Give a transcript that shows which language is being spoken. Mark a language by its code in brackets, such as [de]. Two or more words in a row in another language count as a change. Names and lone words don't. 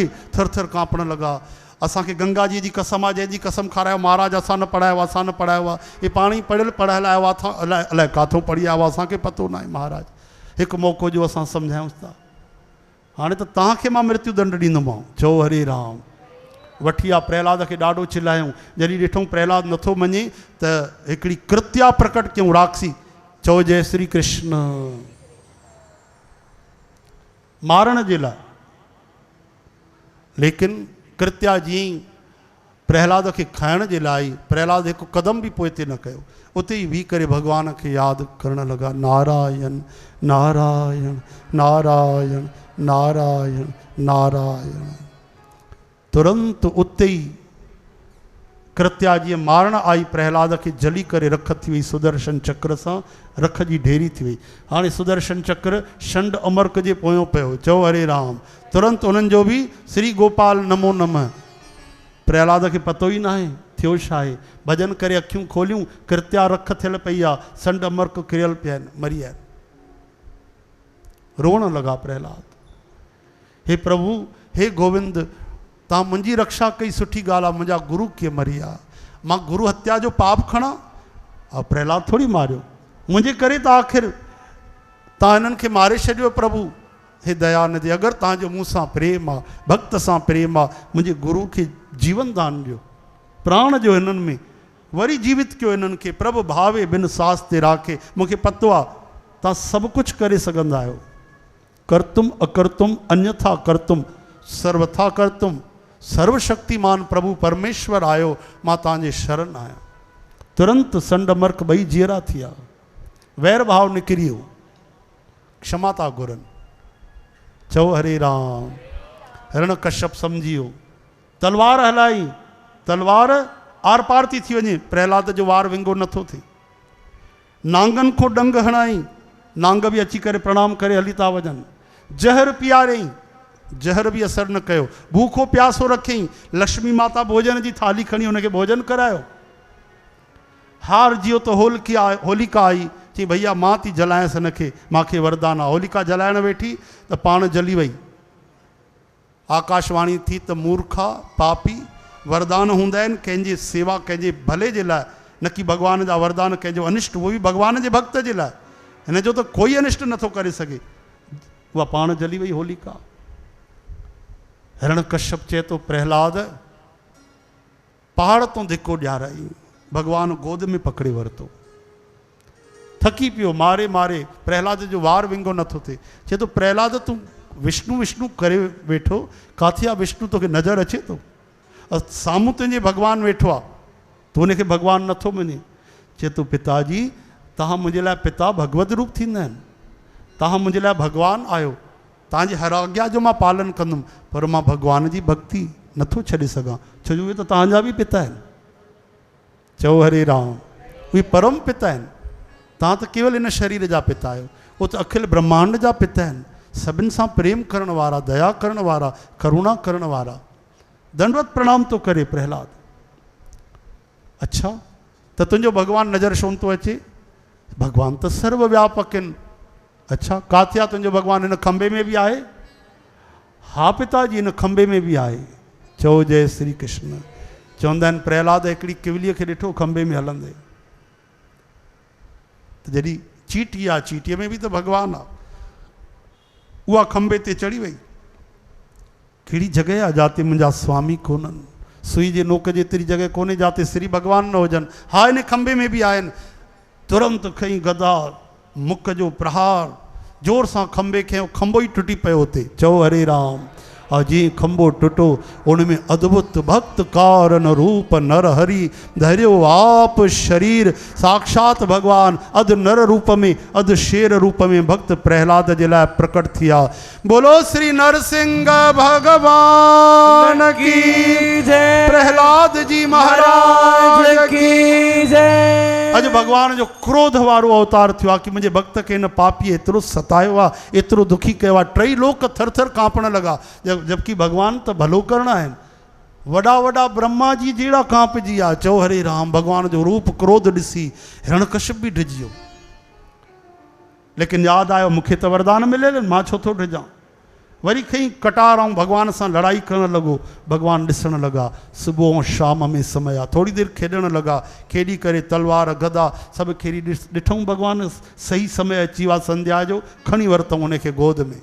[sd] थर थर कांपण लॻा। असांखे गंगा जी जी कसम आहे, जंहिंजी कसम खारायो महाराज, असां न पढ़ायो आहे, असां न पढ़ायो आहे। ये पाण ई पढ़ियल पढ़ायल आयो आहे, अलाए किथां पढ़ी आयो आहे, असांखे पतो न आहे महाराज। हिकु मौक़ो जो असां सम्झायूंसि था। हाणे त तव्हांखे मां मृत्यु दंड ॾींदोमांव। चओ हरे राम। वठी आ प्रहलाद खे ॾाढो चिल्लायूं। जॾहिं ॾिठूं प्रहलाद नथो मञे त हिकिड़ी कृत्या प्रकट कयूं, राक्षसी। चओ जय श्री कृष्ण। मारण जे लाइ। लेकिन कृत्या जीअं प्रहलाद खे खाइण जे लाइ, प्रहलाद हिकु क़दम बि पोइ ते न कयो। उते ई बीह करे भॻवान खे यादि करणु लॻा। नारायण नारायण नारायण नारायण नारायण। तुरंत उते ई कृत्या जीअं मारण आई, प्रहलाद खे जली करे रख थी वई सुदर्शन चक्र सां। रख जी ढेरी थी वई। हाणे सुदर्शन चक्र शंड अमर्क जे पोयों पियो। चओ हरे राम। तुरंत उन्हनि जो बि श्री गोपाल [sa] नमो नमः। [sd] प्रहलाद खे पतो ई न आहे थियो छा आहे। भजन करे अखियूं खोलियूं, कृत्या रख थियल पई आहे, संड अमर्क किरियल पिया आहिनि, मरी विया आहिनि। रोअण लॻा प्रहलाद। हे प्रभु, हे गोविंद, तव्हां मुंहिंजी रक्षा कई, सुठी ॻाल्हि आहे। मुंहिंजा गुरु कीअं मरी विया, मां गुरु हत्या जो पाप खणा? और प्रहलाद थोड़ी मारियो, मुझे करे तो आखिर ता इन्हनि खे मारे छॾियो प्रभु। हे दयानिधि, अगरि तव्हांजो मूंसां प्रेम आहे, भक्त सां प्रेम आहे, मुंहिंजे गुरु खे जीवन दान ॾियो, प्राण जो हिननि में वरी जीवित कयो हिननि खे। [hi] प्रभु भावे बिन सास ते राखे। [sd] मूंखे पतो आहे तव्हां सभु कुझु करे सघंदा आहियो। [sa] कर्तुम अकर्तुम अन्यथा कर्तुम सर्वथा कर्तुम। [sd] सर्वशक्तिमान प्रभु परमेश्वर आयो, मां तव्हांजे शरण आहियां। तुरंत संड मर्क ॿई जीअरा थी विया, वैर भाव निकिरी वियो, क्षमा था घुरनि। चओ हरे राम। हिरण कश्यप सम्झी वियो, तलवार हलाई, तलवार आर पार थी वञे, प्रहलाद जो वार विंगो नथो थिए। नांगनि खो डंग हणाई, नांग बि अची करे प्रणाम करे हली था वञनि। जहर पीआरियईं, जहर बि असर न कयो। भूखो प्यासो रखियईं, लक्ष्मी माता भोजन जी थाली खणी हुनखे भोजन करायो। हार जियो तो होलिका आई, चई भैया मां थी जलायसि हिनखे, मूंखे वरदान आहे। होलिका जलाइण वेठी त पाण जली वई। आकाशवाणी थी त मूर्खा पापी वरदान हूंदा आहिनि कंहिंजी सेवा, कंहिंजे भले जे लाइ, न कि भॻवान जा वरदान कंहिंजो अनिष्ट, उहो बि भॻवान जे भक्त जे लाइ। हिन जो त कोई अनिष्ट नथो करे सघे। उहा पाण जली वई होलिका। हिरण कश्यप चए थो प्रहलाद पहाड़ तो धिको ॾियाराई, भगवान गोद में पकड़े वरितो। थकी पियो मारे मारे, प्रहलाद जो वार विंगो नथो थिए। चए थो प्रहलाद तूं विष्णु विष्णु करे वेठो, काथे आहे विष्णु, तोखे नज़र अचे थो? साम्हूं तुंहिंजे भगवान वेठो आहे, तूं हुनखे भगवान नथो मञे। चए थो पिताजी तव्हां मुंहिंजे लाइ पिता भगवत रूप थींदा आहिनि, तव्हां मुंहिंजे लाइ भगवान आहियो, तव्हांजी हर आज्ञा जो मां पालन कंदुमि, पर मां भगवान जी भक्ति नथो छॾे सघां, छो जो उहे त तव्हांजा बि पिता आहिनि। चओ हरे राम। उहे परम पिता आहिनि, तव्हां त केवल इन शरीर जा पिता आहियो, उहो त अखिल ब्रह्मांड जा पिता आहिनि, सभिनि सां प्रेम करण वारा, दया करण वारा, करुणा करण वारा। दंडवत प्रणाम तो करे प्रहलाद। अच्छा त तुंहिंजो भगवान नज़र छो थो अचे? भगवान त सर्वव्यापक आहिनि। अच्छा काथे आहे तुंहिंजो भगवान? हिन खंबे में बि आहे? हा पिताजी हिन खंबे में बि आहे। चओ जय श्री कृष्ण। चवंदा आहिनि प्रहलाद हिकिड़ी किवलीअ खे ॾिठो खंबे में हलंदे, त जॾहिं चीटी आहे, चीटीअ में बि त भगवान आहे, उहा खंबे ते चढ़ी वई। कहिड़ी जॻह आहे जिते मुंहिंजा स्वामी कोन्हनि? सुई जे नोक जेतिरी जॻह कोन्हे जिते श्री भगवान न हुजनि। हा हिन खंबे में बि आहिनि। तुरंत खई गदा, मुख जो प्रहार, जोर सां खंबे खयो, खंबो ई टुटी पियो हुते। चओ हरे राम। और जीअं खंबो टुटो, [hi] उनमें अद्भुत भक्त कारण रूप नर हरि धरियो आप शरीर। [sd] साक्षात भगवान अध नर रूप में, अध शेर रूप में भक्त प्रहलाद जे लाइ प्रकट थिया। [hi] बोलो श्री नरसिंह भगवान की जय, प्रहलाद जी महाराज की जय। [sd] अॼु भगवान जो क्रोध वारो अवतार थियो आहे कि मुंहिंजे भक्त खे हिन पापीअ एतिरो सतायो आहे, एतिरो दुखी कयो आहे, टई लोक थर थर कांपण लॻा। जबकि भगवान त भलो करणा आहिनि। वॾा वॾा ब्रह्मा जी जहिड़ा कांपजी विया। चओ हरे राम। भगवान जो रूप क्रोध ॾिसी हिरण्यकश्यप बि डिॼी वियो। लेकिन यादि आयो मूंखे त वरदान मिलियल, मां छो थो डिॼां। वरी खई कटार ऐं भगवान सां लड़ाई करण लॻो। भगवान ॾिसण लॻा, सुबुह ऐं शाम में समय आहे, थोरी देरि खेॾण लॻा। खेॾी करे तलवार गदा सभु खेॾी ॾिठऊं भगवान सही समय अची वियो आहे संध्या जो, खणी वरितऊं उनखे गोद में।